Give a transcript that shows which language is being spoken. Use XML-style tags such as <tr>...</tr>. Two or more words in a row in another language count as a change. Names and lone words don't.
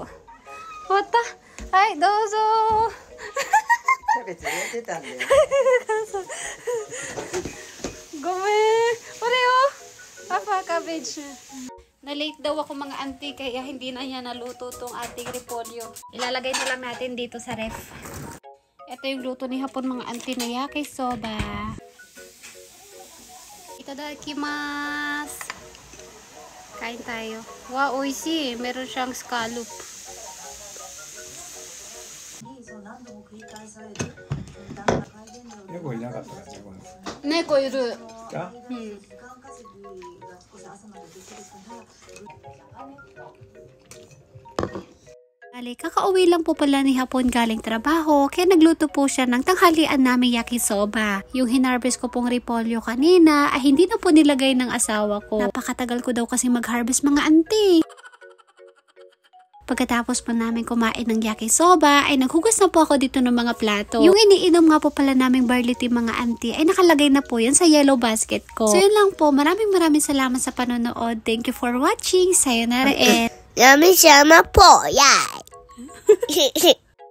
<tl>Wata? Ay, dozo! Gume! Pareo! Napaka-cabbage. Na-late daw ako mga Auntie, kaya hindi na niya naluto tong ating repolyo. Ilalagay na lang natin dito sa ref. Ito yung luto ni Hapon mga Auntie na yakisoba.</tl> <ja>Itadakimasu.</ja> <tl>Kain tayo. Wow, oishi. Meron siyang scallop.</tl> <ja>Nekoいなかったからね、この。 Nekoいる。</ja> <tl>Kakauwi lang po pala ni Hapon galing trabaho, kaya nagluto po siya ng tanghalian namin yakisoba. Yung hinarvest ko pong repolyo kanina ay hindi na po nilagay ng asawa ko. Napakatagal ko daw kasi mag-harvest mga Auntie. Pagkatapos po namin kumain ng yakisoba, ay naghugas na po ako dito ng mga plato. Yung iniinom nga po pala naming</tl> <en>barley tea</en> <tl>mga Auntie, ay nakalagay na po yan sa</tl> <en>yellow basket</en> <tl>ko. So yun lang po, maraming salamat sa panonood.</tl> <en>Thank you for watching. Sayonara and... Yummy,</en> <tl>po, yay!</tl>